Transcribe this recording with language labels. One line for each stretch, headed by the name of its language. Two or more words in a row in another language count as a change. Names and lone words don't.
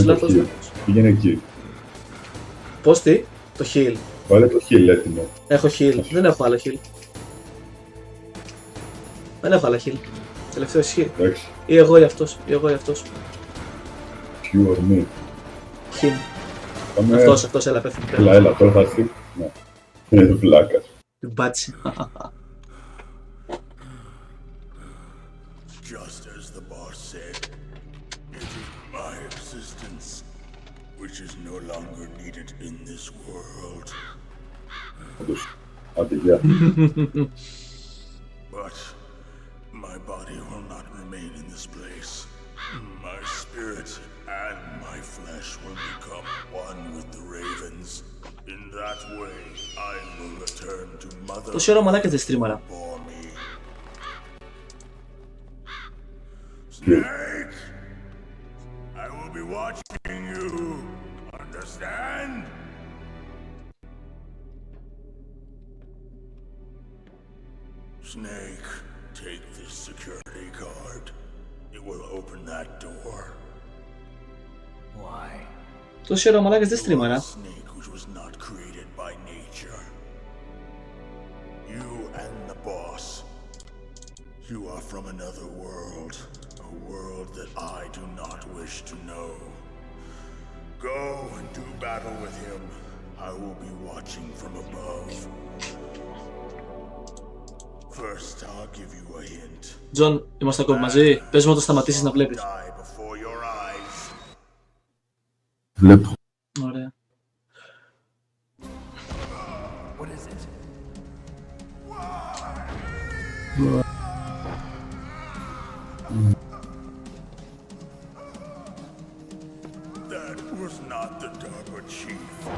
Greek: Πήγαινε εκεί. Πώς τι? Το heal. Βάλε το heal έτοιμο. Έχω heal. Δεν έχω άλλο heal. Δεν έχω άλλο heal. Τελευταίο ισχύει. Εντάξει. Ή εγώ ή αυτός.
English: You or me. Him.
Greek: Πάμε... Αυτός, έλα πέφτει. Έλα, τώρα θα έρθει. Ναι. Είναι το φυλάκας. Την πάτησε.
English: Just as the boss said, it is my existence which is no longer needed in this world.
Greek: Άντε, γεια.
English: But my body will not remain in this place. My spirit and my flesh will become one with the ravens. In that way, I will return to Mother
Greek: Τόση ώρα μαλάκες δεν στρίμαρα.
English: for me. Snake! I will be watching you. Understand? Snake, take this security card. It will open that door. Why?
Greek: Τόση ώρα μαλάκες δεν στρίμαρα.
English: Snake which was not created by nature. You and the boss. You are from another world. A world that I do not wish to know. Go and do battle with him. I will be watching from above. First, I'll give you a hint.
Greek: Τζον, είμαστε ακόμη μαζί. Πες μου να το σταματήσεις να βλέπεις.
English: Die before your eyes.
Greek: Βλέπω. Ωραία.
English: What is it? That was not the DARPA chief.